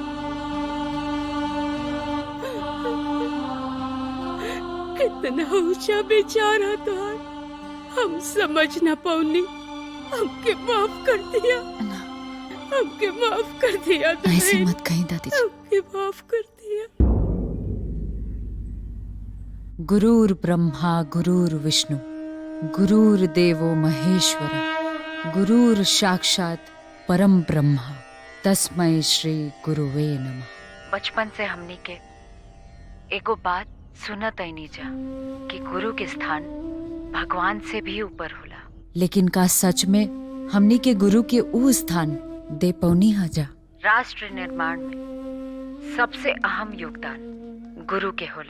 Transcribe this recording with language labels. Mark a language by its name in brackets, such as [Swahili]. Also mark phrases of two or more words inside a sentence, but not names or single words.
[Bhojpuri] कितना ऊंचा बेचारा था, हम समझ ना पौनी। हमके माफ कर दिया, हमके माफ कर दिया। ऐसे मत कहीं दादी जी। हमके माफ कर दिया। [Sanskrit] गुरुर् ब्रह्मा गुरुर्विष्णु गुरुर्देवो महेश्वरा गुरुर् साक्षात परम ब्रह्मा तस्मै श्री गुरुवे नमः। [Bhojpuri] बचपन से हमनी के एगो बात सुनत नहीं जा कि गुरु के स्थान भगवान से भी ऊपर होला, लेकिन का सच में हमनी के गुरु के ऊ स्थान दे पौनी हजा? राष्ट्र निर्माण में सबसे अहम योगदान गुरु के होला।